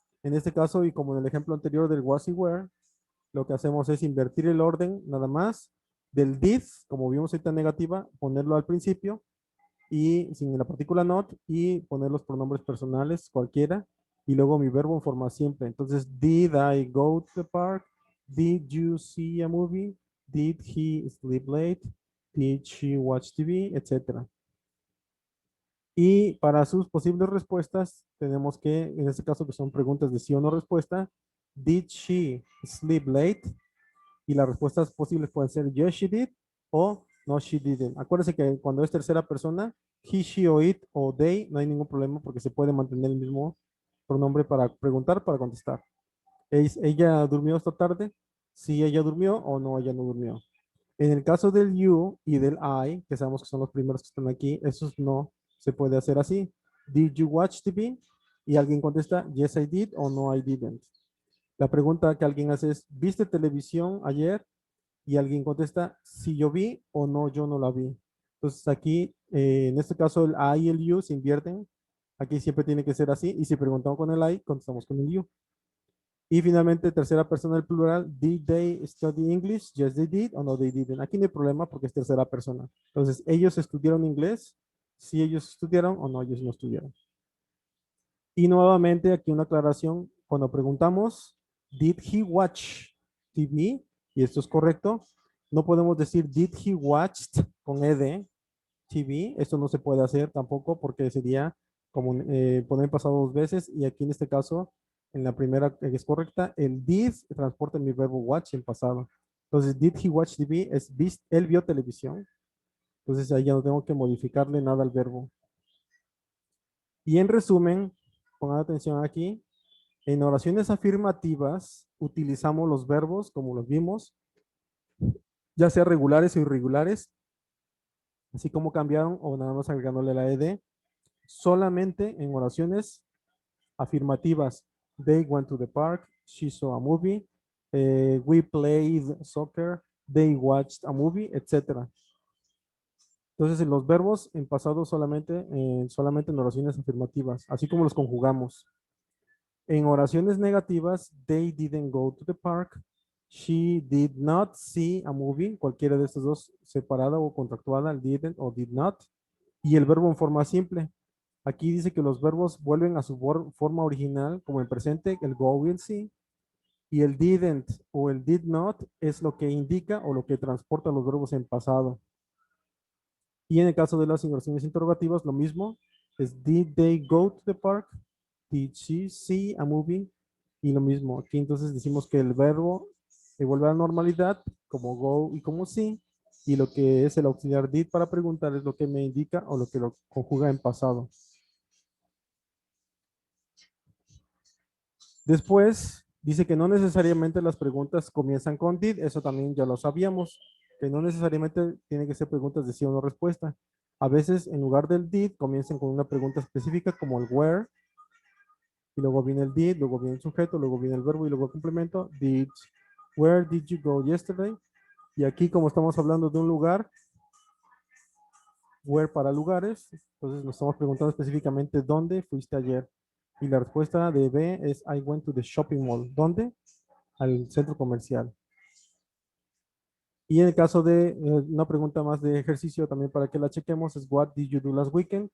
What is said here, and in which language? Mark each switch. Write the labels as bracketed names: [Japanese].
[Spanish] En este caso, y como en el ejemplo anterior del was y were, lo que hacemos es invertir el orden nada más del did, como vimos ahorita en negativa, ponerlo al principio y sin la partícula not y poner los pronombres personales, cualquiera, y luego mi verbo en forma simple. [English] Entonces, did I go to the park? Did you see a movie? Did he sleep late? Did she watch TV? [Spanish] Etcétera. Y para sus posibles respuestas, tenemos que, en este caso que son preguntas de sí o no respuesta, [English] did she sleep late? [Spanish] Y las respuestas posibles pueden ser [English] yes, she did [Spanish] o [English] no, she didn't. [Spanish] Acuérdense que cuando es tercera persona, he, she o it o they, no hay ningún problema porque se puede mantener el mismo pronombre para preguntar, para contestar. ¿Ella durmió esta tarde? Sí, ella durmió o no, ella no durmió. En el caso del you y del I, que sabemos que son los primeros que están aquí, esos no se puede hacer así. [English] Did you watch TV? [Spanish] Y alguien contesta, [English] yes, I did [Spanish] o [English] no, I didn't. [Spanish] La pregunta que alguien hace es, ¿viste televisión ayer? Y alguien contesta, si yo vi o no, yo no la vi. Entonces aquí, en este caso, el I y el you se invierten. Aquí siempre tiene que ser así. Y si preguntamos con el I, contestamos con el you. Y finalmente, tercera persona del plural, [English] did they study English? Yes, they did [Spanish] o [English] no, they didn't. [Spanish] Aquí no hay problema porque es tercera persona. Entonces, ellos estudiaron inglés, si ellos estudiaron o no, ellos no estudiaron. Y nuevamente, aquí una aclaración, cuando preguntamos, [English] did he watch TV? [Spanish] Y esto es correcto. No podemos decir, [English] did he watched [Spanish] con [English] ed TV? [Spanish] Esto no se puede hacer tampoco porque sería como poner en pasado dos veces. Y aquí en este caso, en la primera que es correcta, el did transporta mi verbo watch en pasado. [English] Entonces, did he watch TV? [Spanish] Él vio televisión. Entonces, ahí ya no tengo que modificarle nada al verbo. Y en resumen, pongan atención aquí, en oraciones afirmativas utilizamos los verbos como los vimos, ya sea regulares o irregulares, así como cambiaron o nada más agregándole la ed, solamente en oraciones afirmativas. [English] They went to the park, she saw a movie, we played soccer, they watched a movie, etc. [Spanish] Entonces, en los verbos en pasado solamente en oraciones afirmativas, así como los conjugamos. En oraciones negativas, [English] they didn't go to the park. She did not see a movie. [Spanish] Cualquiera de estos dos, separada o contractuada, el didn't o did not. Y el verbo en forma simple. Aquí dice que los verbos vuelven a su forma original, como en presente, el go will see. Y el didn't o el did not es lo que indica o lo que transporta los verbos en pasado. Y en el caso de las oraciones interrogativas, lo mismo. [English] Es did they go to the park? Did she see a movie? [Spanish] Y lo mismo. Aquí entonces decimos que el verbo vuelve a la normalidad, como go y como sí. Y lo que es el auxiliar did para preguntar es lo que me indica o lo que lo conjuga en pasado. Después dice que no necesariamente las preguntas comienzan con did, eso también ya lo sabíamos, que no necesariamente tienen que ser preguntas de sí o no respuesta. A veces en lugar del did comienzan con una pregunta específica como el where, y luego viene el did, luego viene el sujeto, luego viene el verbo y luego el complemento. [English] Where did you go yesterday? [Spanish] Y aquí como estamos hablando de un lugar, where para lugares, entonces nos estamos preguntando específicamente dónde fuiste ayer. Y la respuesta de B es [English] I went to the shopping mall. [Spanish] ¿Dónde? Al centro comercial. Y en el caso de una pregunta más de ejercicio también para que la chequemos es [English] What did you do last weekend?